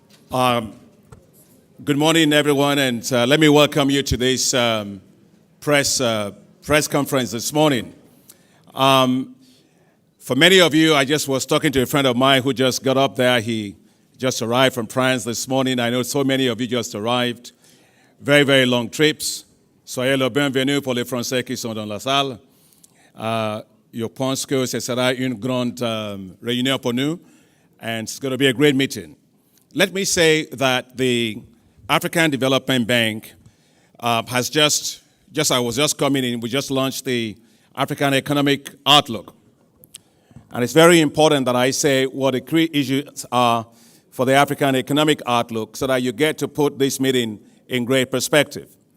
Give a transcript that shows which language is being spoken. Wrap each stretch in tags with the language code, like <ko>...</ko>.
<en>Good morning, everyone, and let me welcome you to this press conference this morning. For many of you, I just was talking to a friend of mine who just got up there. He just arrived from France this morning. I know so many of you just arrived. Very, very long trips.</en> <fr>Soyez le bienvenu pour les Français qui sont dans la salle. Je pense que ce sera une grande réunion pour nous,</fr> <en>and it's going to be a great meeting. Let me say that the African Development Bank has I was just coming in, we just launched the African Economic Outlook. And it's very important that I say what the key issues are for the African Economic Outlook so that you get to put this meeting in great perspective.</en>